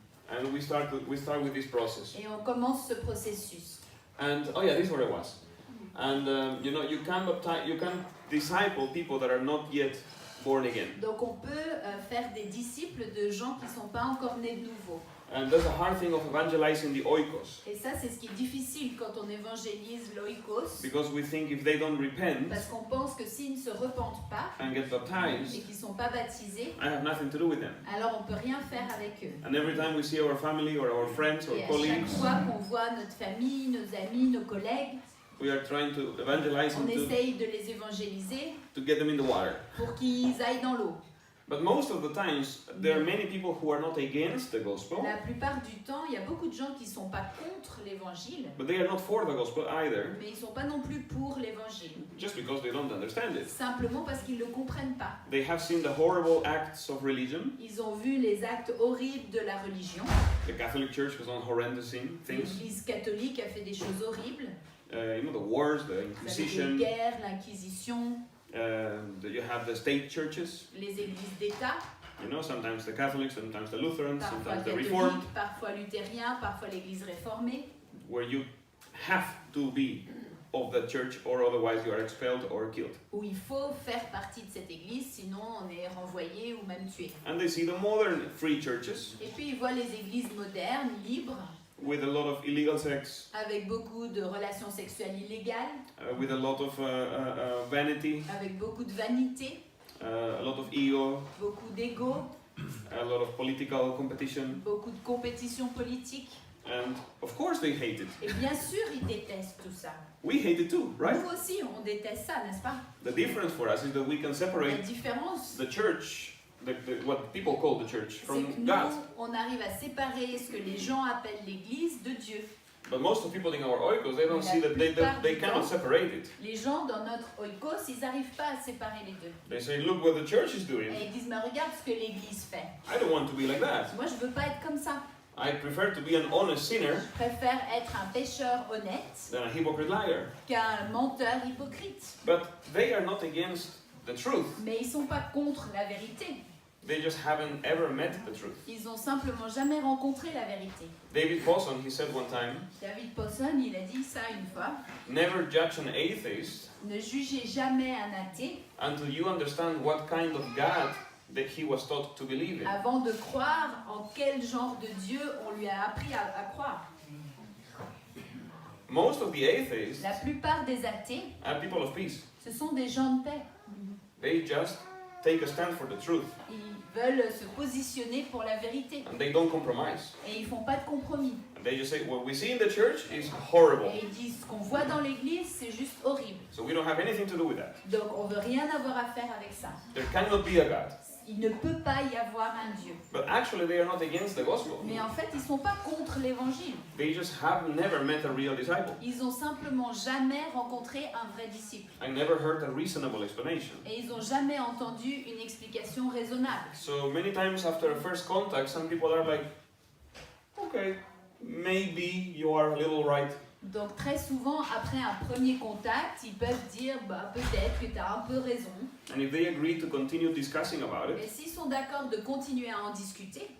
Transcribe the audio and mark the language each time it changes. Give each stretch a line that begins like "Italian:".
English: and we start with this process.
French: et on commence ce processus.
English: And oh yeah, this is where I was. And you know, you can disciple people that are not yet born again.
French: Donc on peut faire des disciples de gens qui ne sont pas encore nés de nouveau.
English: And that's the hard thing of evangelizing the oikos,
French: Et ça, c'est ce qui est difficile quand on évangélise l'oikos,
English: because we think if they don't repent
French: parce qu'on pense que s'ils ne se repentent pas
English: and get
French: et
English: baptized,
French: qu'ils ne sont pas baptisés,
English: I have nothing to do with them.
French: alors on ne peut rien faire avec eux.
English: And every time we see our family or our friends or
French: Et à chaque
English: colleagues,
French: fois qu'on voit notre famille, nos amis, nos collègues,
English: we are trying to evangelize
French: on
English: them
French: essaye de les évangéliser
English: to get them in the water.
French: pour qu'ils aillent dans l'eau.
English: But most of the times, there are many people who are not against the gospel,
French: La plupart du temps, il y a beaucoup de gens qui ne sont pas contre l'évangile,
English: but they are not for the gospel either,
French: mais ils ne sont pas non plus pour l'évangile.
English: just because they don't understand it.
French: Simplement parce qu'ils ne le comprennent pas.
English: They have seen the horrible acts of religion.
French: Ils ont vu les actes horribles de la religion.
English: The Catholic Church has done horrendous things.
French: L'Église catholique a fait des choses horribles.
English: You know, the wars, the
French: Vous avez
English: Inquisition.
French: les guerres, l'Inquisition,
English: You have the state churches.
French: les églises d'État,
English: You know, sometimes the Catholics, sometimes the Lutherans,
French: parfois
English: sometimes the
French: catholiques,
English: Reformed,
French: parfois luthériens, parfois l'Église réformée,
English: where you have to be of the church or otherwise you are expelled or killed.
French: où il faut faire partie de cette église, sinon on est renvoyé ou même tué.
English: And they see the modern free churches
French: Et puis ils voient les églises modernes, libres,
English: with a lot of illegal sex,
French: avec beaucoup de relations sexuelles illégales,
English: with a lot of vanity,
French: avec beaucoup de vanité,
English: a lot of ego,
French: beaucoup d'ego,
English: a lot of political competition,
French: beaucoup de compétition politique.
English: And of course they hate it.
French: Et bien sûr, ils détestent tout ça.
English: We hate it too, right?
French: Nous aussi, on déteste ça, n'est-ce pas?
English: The difference for us is that we can
French: La
English: separate
French: différence,
English: the church, what people call the church,
French: c'est
English: from
French: que nous,
English: God.
French: on arrive à séparer ce que les gens appellent l'Église de Dieu.
English: But most of the people in our oikos, they don't see that they cannot separate it.
French: Les gens dans notre oikos, ils n'arrivent pas à séparer les deux.
English: They say, look what the church is doing.
French: Et ils disent, mais regarde ce que l'Église fait.
English: I don't want to be like that.
French: Moi, je ne veux pas être comme ça.
English: I prefer to be an honest sinner
French: Je préfère être un pécheur honnête
English: than a hypocrite liar.
French: qu'un menteur hypocrite.
English: But they are not against the truth.
French: Mais ils ne sont pas contre la vérité.
English: They just haven't ever met the truth.
French: Ils n'ont simplement jamais rencontré la vérité.
English: David Posson, he said one time,
French: David Posson, il a dit ça une fois.
English: never judge an atheist
French: Ne jugez jamais un athée
English: until you understand what kind of God that he was taught to believe in.
French: avant de croire en quel genre de Dieu on lui a appris à croire.
English: Most of the atheists
French: La plupart des athées,
English: are people of peace.
French: ce sont des gens de paix.
English: They just take a stand for the truth
French: Ils veulent se positionner pour la vérité.
English: and they don't compromise.
French: Et ils font pas de compromis.
English: And they just say, what we see in the church is horrible.
French: Et ils disent, ce qu'on voit dans l'église, c'est juste horrible.
English: So we don't have anything to do with that.
French: Donc on veut rien avoir à faire avec ça.
English: There cannot be a God.
French: Il ne peut pas y avoir un Dieu.
English: But actually they are not against the gospel.
French: Mais en fait, ils sont pas contre l'évangile.
English: They just have never met a real disciple.
French: Ils ont simplement jamais rencontré un vrai disciple.
English: I never heard a reasonable explanation.
French: Et ils ont jamais entendu une explication raisonnable.
English: So many times after a first contact, some people are like, okay, maybe you are a little right.
French: Donc très souvent, après un premier contact, ils peuvent dire, bah peut-être que tu as un peu raison.
English: And if they agree to continue discussing about
French: Et
English: it,
French: s'ils sont d'accord de continuer à en discuter,